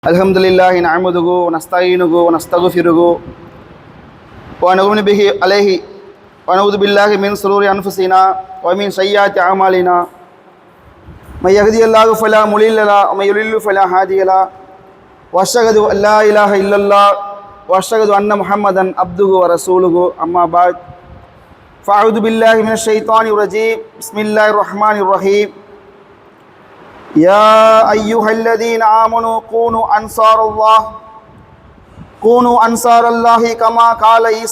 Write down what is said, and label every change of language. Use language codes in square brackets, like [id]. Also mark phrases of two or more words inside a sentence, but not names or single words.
[ar] الحمد لله نحمده ونستعينه ونستغفره ونؤمن به عليه ونعوذ بالله من شرور أنفسنا ومن سيئات أعمالنا من يهده الله فلا مضل له ومن يضلل فلا هادي له وأشهد أن لا إله إلا الله وأشهد أن محمدا عبده ورسوله أما بعد فأعوذ بالله من الشيطان الرجيم بسم الله الرحمن الرحيم يا أيها الذين آمنوا كونوا أنصار الله كما قال عيسى